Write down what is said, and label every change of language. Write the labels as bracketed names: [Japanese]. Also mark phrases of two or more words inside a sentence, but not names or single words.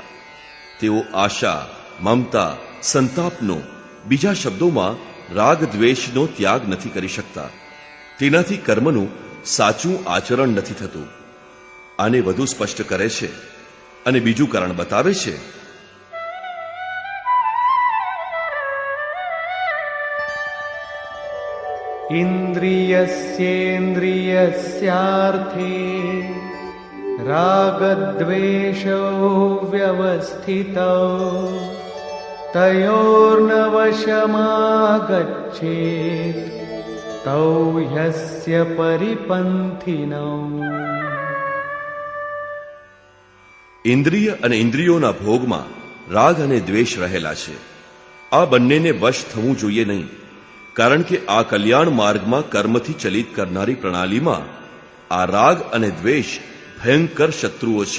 [Gujarati] તેઓ આશા, મમતા, સંતાપનો, બીજા શબ્દોમાં રાગ દ્વેષનો ત્યાગ નથી કરી શકતા. તેનાથી કર્મનું સાચું આચરણ નથી થતું. આને વધુ સ્પષ્ટ કરે છે અને બીજું કારણ બતાવે છે. [Sanskrit] इन्द्रियस्येन्द्रियस्यार्थे रागद्वेषौ व्यवस्थितौ तयोर्नवशमागच्छेत् तौ ह्यस्य परिपन्थिनौ. [Gujarati] ઇન્દ્રિય અને ઇન્દ્રિયોના ભોગમાં રાગ અને દ્વેષ રહેલા છે. આ બંનેને વશ થવું જોઈએ નહીં, કારણ કે આ કલ્યાણ માર્ગમાં કર્મથી ચલિત કરનારી પ્રણાલીમાં આ રાગ અને દ્વેષ ભયંકર શત્રુઓ છે.